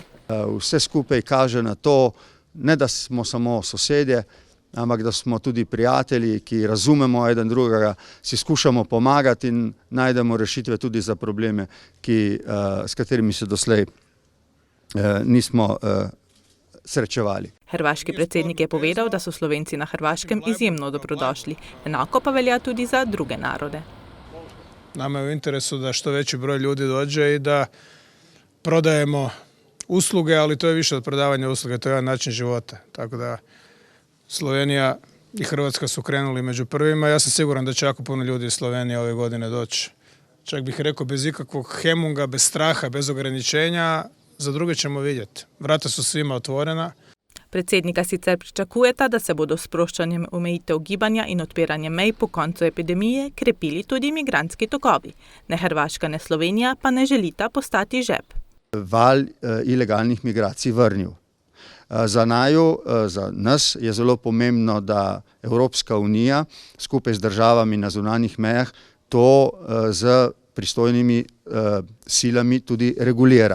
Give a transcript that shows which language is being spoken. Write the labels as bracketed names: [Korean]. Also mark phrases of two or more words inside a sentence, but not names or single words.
[Slovenian] Vse skupaj kaže na to, ne da smo samo sosedje, ampak da smo tudi prijatelji, ki razumemo eden drugega, si skušamo pomagati in najdemo rešitve tudi za probleme, s katerimi se doslej nismo srečevali. Hrvaški predsednik je povedal, da so Slovenci na Hrvaškem izjemno dobrodošli. Enako pa velja tudi za druge narode. [Croatian] Nama je u interesu da što veći broj ljudi dođe i da prodajemo usluge, ali to je više od prodavanja usluge, to je jedan način života. Tako da Slovenija i Hrvatska su krenuli među prvima. Ja sam siguran da će jako puno ljudi iz Slovenije ove godine doći. Čak bih rekao bez ikakvog hemunga, bez straha, bez ograničenja. Za druge ćemo vidjeti. Vrata su svima otvorena. [Slovenian] Predsednika sicer pričakujeta, da se bodo s sproščanjem omejitev gibanja in odpiranjem mej po koncu epidemije krepili tudi migrantski tokovi. Ne Hrvaška, ne Slovenija pa ne želita postati žep. Val ilegalnih migracij vrnil. Za nas je zelo pomembno, da Evropska unija skupaj z državami na zunanjih mejah to z pristojnimi silami tudi regulira.